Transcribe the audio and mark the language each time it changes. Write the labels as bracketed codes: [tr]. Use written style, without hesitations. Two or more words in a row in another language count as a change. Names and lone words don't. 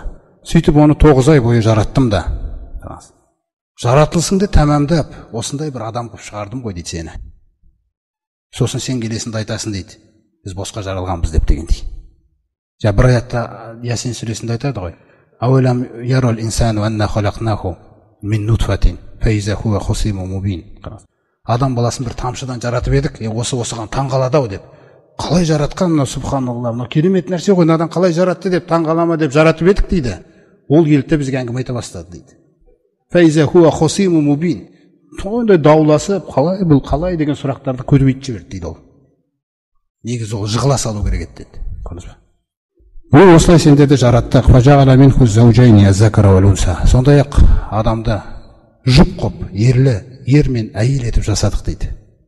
[kk] Сөйтіп оны 9 ай бойы жараттым да. Жаратылысыңды тәмамдап, осындай бір адам қып шығардым ғой дейді сені. Сосын сен келесіңді айтасың дейді, біз босқа жаралғанбыз деп дегендей. Бір аятта Ясин сүресінде айтады ғой. [ar] أولم ير الإنسان أنا خلقناه من نطفة فإذا هو خصيم مبين. [kk] Адам баласын бір тамшыдан жаратып едік, осы осыған таң қалады деп. Қалай жаратқан мына субханалла, мына керемет нәрсе ғой, надан қалай жаратты деп таң қалама деп жаратып едік дейді. Ол келді бізге әңгіме айта бастады дейді. [ar] فإذا هو خصيم مبين. [kk] Сондай дауласып, қалай бұл қалай деген сұрақтарды көтеріп жіберді дейді ол. Негізі ол жығыла салу керек еді деді. Көрдіңіз бе? Ол осылай сендерді жараттық. [ar] فجعل منه الزوجين الذكر والأنثى. [kk] Сондай-ақ адамды жұп қып, ерлі, ер мен әйел етіп жасадық дейді.